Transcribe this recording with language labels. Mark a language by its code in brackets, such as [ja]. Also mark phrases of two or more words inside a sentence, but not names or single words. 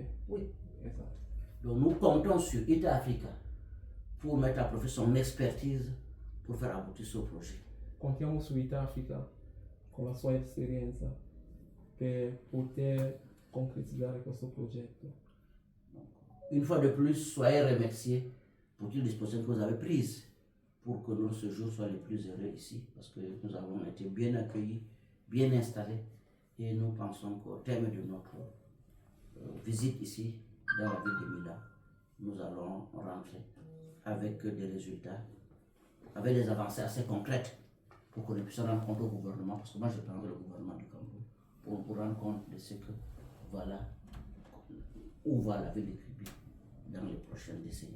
[fr] Oui. [it] Esatto. [fr] Donc nous comptons sur IT Africa pour mettre à profit son expertise pour faire aboutir ce projet. [it] Contiamo su IT Africa con la sua esperienza per poter concretizzare questo progetto. [fr] Une fois de plus, soyez remerciés pour toutes les dispositions que vous avez prises pour que notre séjour soit le plus heureux ici, parce que nous avons été bien accueillis, bien installés, et nous pensons qu'au terme de notre visite ici, dans la ville de Mila, nous allons rentrer avec des résultats, avec des avancées assez concrètes pour que nous puissions rendre compte au gouvernement, parce que moi je prendrai le gouvernement du Cameroun pour rendre compte de ce que voilà où va la ville de Kribi dans les prochaines décennies.